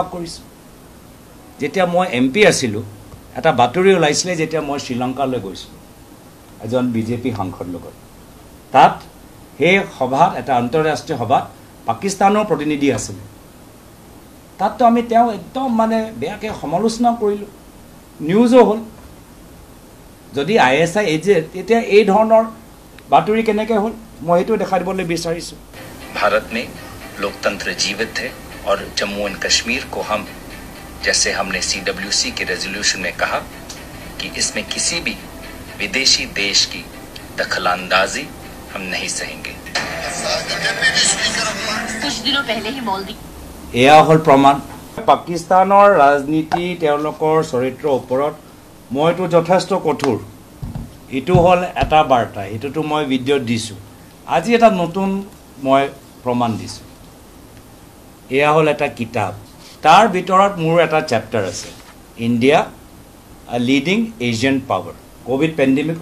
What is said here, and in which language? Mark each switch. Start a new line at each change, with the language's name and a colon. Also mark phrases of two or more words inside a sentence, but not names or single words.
Assamese: কৰিছোঁ যেতিয়া মই এমপি আছিলোঁ এটা বাতৰি ওলাইছিলে যেতিয়া মই শ্ৰীলংকালৈ গৈছিলোঁ এজন বিজেপি সাংসদ লগত তাত সেই সভাত এটা আন্তঃৰাষ্ট্ৰীয় সভাত পাকিস্তানৰ প্ৰতিনিধি আছিল তাততো আমি তেওঁ একদম মানে বেয়াকৈ সমালোচনা কৰিলোঁ নিউজো হ'ল যদি ISI এজেণ্ট তেতিয়া এই ধৰণৰ বাতৰি কেনেকৈ হ'ল মই এইটো দেখাই দিবলৈ বিচাৰিছোঁ
Hindi: भारत में लोकतंत्र जीवित है और जम्मू एंड कश्मीर को हम जैसे हमने CWC के रेजोल्यूशन में कहा कि इसमें किसी भी विदेशी देश की दखलंदाजी हम नहीं सहेंगे कुछ दिनों पहले ही मॉलदीव
Assamese: এয়া হ'ল প্ৰমাণ পাকিস্তানৰ ৰাজনীতি তেওঁলোকৰ চৰিত্ৰৰ ওপৰত মইতো যথেষ্ট কঠোৰ ইটো হ'ল এটা বাৰ্তা ইটোতো মই ভিডিঅ' দিছোঁ আজি এটা নতুন মই প্ৰমাণ দিছোঁ এয়া হ'ল এটা কিতাপ তাৰ ভিতৰত মোৰ এটা চেপ্টাৰ আছে ইণ্ডিয়া লিডিং এছিয়ান পাৱাৰ
English: COVID pandemic